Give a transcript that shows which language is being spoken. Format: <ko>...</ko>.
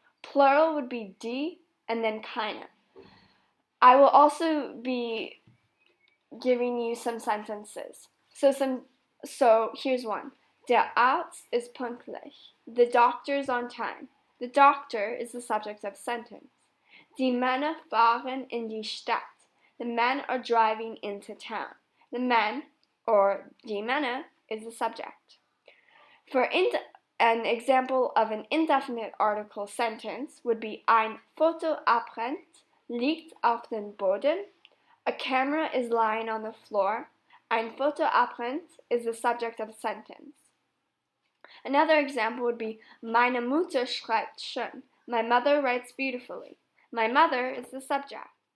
<en>Plural would be die, and then keine. I will also be giving you some sentences. So here's one.</en> <de>Der Arzt ist pünktlich.</de> <en>The doctor is on time. The doctor is the subject of the sentence.</en> <de>Die Männer fahren in die Stadt.</de> <en>The men are driving into town. The men, or die Männer, is the subject. For an example of an indefinite article sentence would be</en> <de>ein Fotoapparat liegt auf dem Boden.</de> <en>A camera is lying on the floor. Ein Fotoapparat is the subject of a sentence. Another example would be</en> <de>meine Mutter schreibt schön.</de> <en>My mother writes beautifully. My mother is the subject.</en>